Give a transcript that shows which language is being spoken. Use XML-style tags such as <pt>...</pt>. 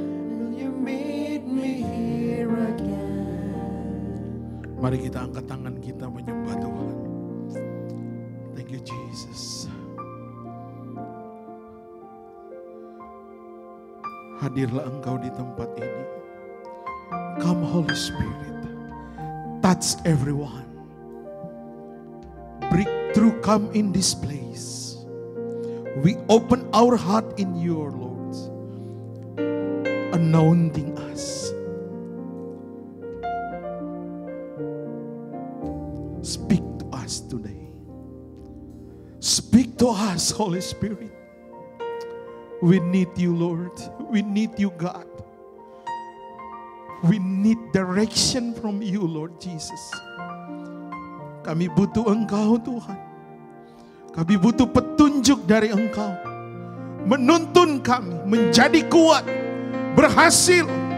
<en>Will you meet me here again?</en> <id>Mari kita angkat tangan kita menyembah Tuhan.</id> <en>Thank you Jesus.</en> <id>Hadirlah Engkau di tempat ini.</id> <en>Come Holy Spirit. Touch everyone. Breakthrough come in this place. We open our heart in your Lord. Anointing us. Speak to us today. Speak to us, Holy Spirit. We need you, Lord. We need you, God. We need direction from you, Lord Jesus.</en> <id>Kami butuh Engkau, Tuhan. Kami butuh petunjuk dari Engkau. Menuntun kami menjadi kuat, berhasil.</id>